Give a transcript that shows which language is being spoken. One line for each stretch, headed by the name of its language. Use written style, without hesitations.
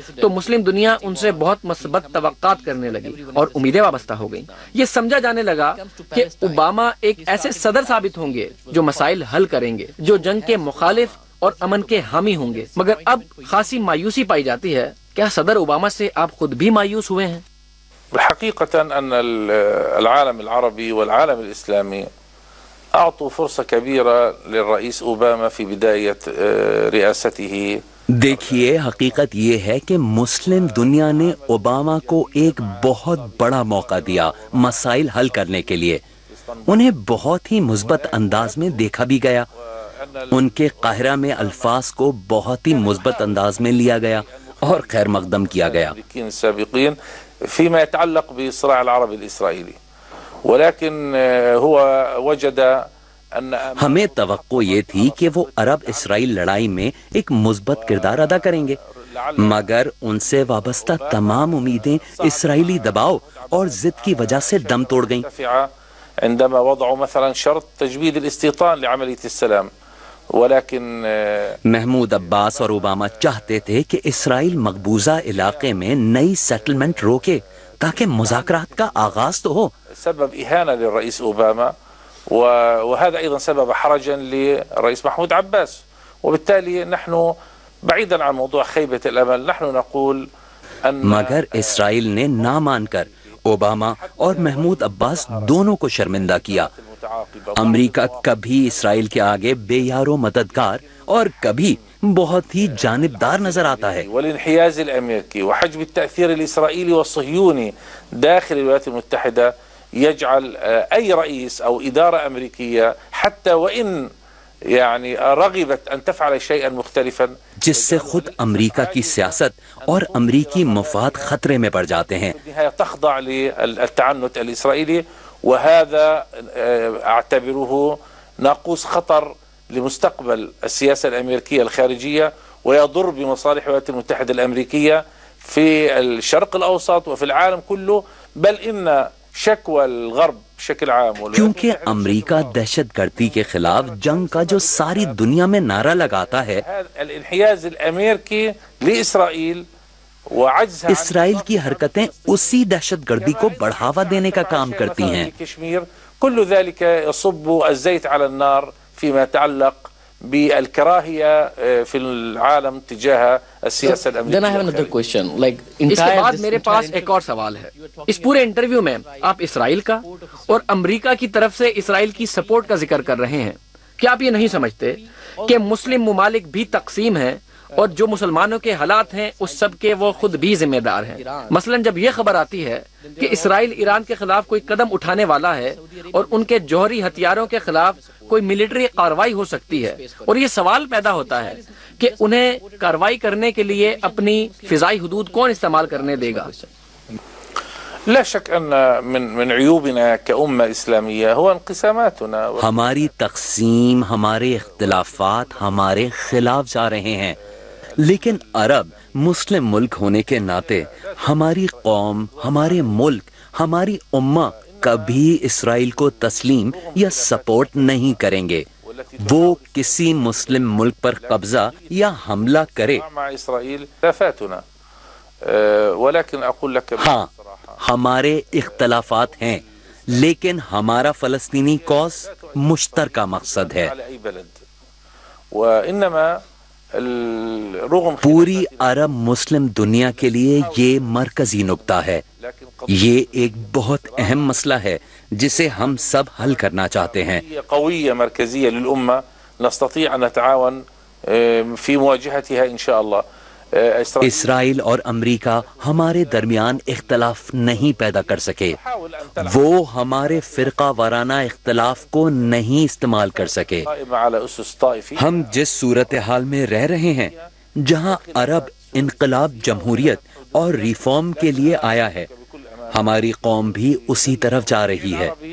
Urdu: تو مسلم دنیا ان سے بہت مثبت توقعات کرنے لگی اور امیدیں وابستہ ہو گئیں۔ یہ سمجھا جانے لگا کہ اوباما ایک ایسے صدر ثابت ہوں گے جو مسائل حل کریں گے، جو جنگ کے مخالف اور امن کے حامی ہوں گے، مگر اب خاصی مایوسی پائی جاتی ہے۔ کیا صدر اوباما سے آپ خود بھی مایوس ہوئے ہیں؟
Arabic: حقيقة أن العالم العربي والعالم الإسلامي أعطوا فرصة كبيرة للرئيس أوباما في بداية رئاسته۔
Urdu: دیکھیے، حقیقت یہ ہے کہ مسلم دنیا نے اوباما کو ایک بہت بڑا موقع دیا مسائل حل کرنے کے لیے۔ انہیں بہت ہی مثبت انداز میں دیکھا بھی گیا، ان کے قاہرہ میں الفاظ کو بہت ہی مثبت انداز میں لیا گیا اور خیر مقدم کیا گیا۔
Arabic: السابقين فيما يتعلق بالصراع العربي الإسرائيلي، ولكن هو وجد أن
Urdu: ہمیں توقع یہ تھی کہ وہ عرب اسرائیل لڑائی میں ایک مثبت کردار ادا کریں گے، مگر ان سے وابستہ تمام امیدیں اسرائیلی دباؤ اور ضد کی وجہ سے دم توڑ گئیں۔
Arabic: عندما وضعوا مثلا شرط تجويد الاستيطان لعملية السلام، ولكن
Urdu: محمود عباس اور اوباما چاہتے تھے کہ اسرائیل مقبوضہ علاقے میں نئی سیٹلمنٹ روکے تاکہ مذاکرات کا آغاز تو ہو.
Arabic: سبب إهانة للرئيس أوباما وهذا أيضا سبب حرجا للرئيس محمود عباس. وبالتالي نحن بعيدا عن موضوع خيبة الأمل نحن نقول أن
Urdu: مگر اسرائیل نے نہ مان کر اوباما اور محمود عباس دونوں کو شرمندہ کیا. امریکہ کبھی اسرائیل کے آگے بے یار و مددگار اور کبھی بہت ہی جانبدار نظر آتا ہے.
Arabic: والانحياز الأمريكي وحجم التأثير الإسرائيلي والصهيوني داخل الولايات المتحدة يجعل أي رئيس أو إدارة أمريكية حتى وإن يعني رغبت أن تفعل شيئا مختلفا
Urdu: جس سے خود امریکہ کی سیاست اور امریکی مفاد خطرے میں پڑ جاتے ہیں.
Arabic: تخضع للتعنت الإسرائيلي وهذا أعتبره ناقوس خطر لمستقبل السياسة الأمريكية الخارجية ويضر بمصالح الولايات المتحدة الأمريكية في الشرق الأوسط وفي العالم كله بل إن شكوى الغرب بشكل عام.
Urdu: کیونکہ امریکہ دہشت گردی کے خلاف جنگ کا جو ساری دنیا میں نعرہ لگاتا ہے،
Arabic: الانحياز الأمريكي لإسرائيل وعجزها
Urdu: اسرائیل کی حرکتیں اسی دہشت گردی کو بڑھاوا دینے کا کام کرتی ہیں.
Arabic: كشمير كل ذلك يصب الزيت على النار فيما يتعلق بالكراهية في العالم تجاه السياسة الأمريكية.
English: Then I have another question.
Urdu: اس کے بعد میرے پاس ایک اور سوال ہے. اس پورے انٹرویو میں آپ اسرائیل کا اور امریکہ کی طرف سے اسرائیل کی سپورٹ کا ذکر کر رہے ہیں. کیا آپ یہ نہیں سمجھتے کہ مسلم ممالک بھی تقسیم ہیں اور جو مسلمانوں کے حالات ہیں اس سب کے وہ خود بھی ذمہ دار ہیں؟ مثلا جب یہ خبر آتی ہے کہ اسرائیل ایران کے خلاف کوئی قدم اٹھانے والا ہے اور ان کے جوہری ہتھیاروں کے خلاف کوئی ملٹری کارروائی ہو سکتی ہے، اور یہ سوال پیدا ہوتا ہے کہ انہیں کارروائی کرنے کے لیے اپنی فضائی حدود کون استعمال کرنے دے گا؟
Arabic: لا شك أن من عيوبنا كأمة إسلامية هو انقساماتنا.
Urdu: ہماری تقسیم، ہمارے اختلافات ہمارے خلاف جا رہے ہیں، لیکن عرب مسلم ملک ہونے کے ناطے ہماری قوم، ہمارے ملک، ہماری امہ کبھی اسرائیل کو تسلیم یا سپورٹ نہیں کریں گے. وہ کسی مسلم ملک پر قبضہ یا حملہ کرے.
Arabic: مع إسرائيل خلافاتنا ولكن أقول لك
Urdu: ہاں ہمارے اختلافات ہیں، لیکن ہمارا فلسطینی کوز مشترکہ مقصد ہے.
Arabic: على أي بلد وإنما الرغم
Urdu: پوری عرب مسلم دنیا کے لیے یہ مرکزی نقطہ ہے. یہ ایک بہت اہم مسئلہ ہے جسے ہم سب حل کرنا چاہتے ہیں.
Arabic: قوية مركزية للأمة نستطيع أن نتعاون في مواجهتها إن شاء الله.
Urdu: اسرائیل اور امریکہ ہمارے درمیان اختلاف نہیں پیدا کر سکے، وہ ہمارے فرقہ وارانہ اختلاف کو نہیں استعمال کر سکے. ہم جس صورتحال میں رہ رہے ہیں جہاں عرب انقلاب، جمہوریت اور ریفارم کے لیے آیا ہے، ہماری قوم بھی اسی طرف جا رہی ہے.